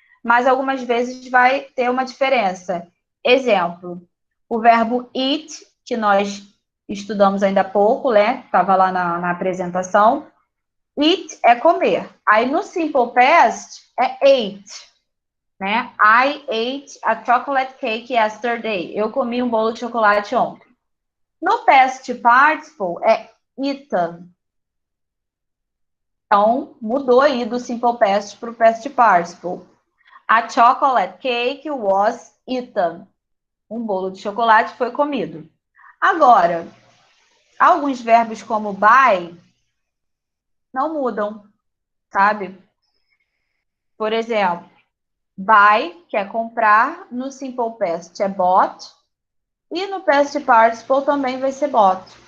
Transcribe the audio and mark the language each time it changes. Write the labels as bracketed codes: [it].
[pt] Mas algumas vezes vai ter uma diferença. Exemplo, o verbo eat, que nós estudamos ainda há pouco, né? Estava lá na apresentação. Eat é comer. Aí no simple past é ate, né? [en] I ate a chocolate cake yesterday. [pt] Eu comi um bolo de chocolate ontem. No past participle é eaten. Então, mudou aí do simple past para o past participle. [en] A chocolate cake was eaten. [pt] Um bolo de chocolate foi comido. Agora, alguns verbos como buy não mudam, sabe? Por exemplo, buy, que é comprar, no simple past é bought, e no past participle também vai ser bought.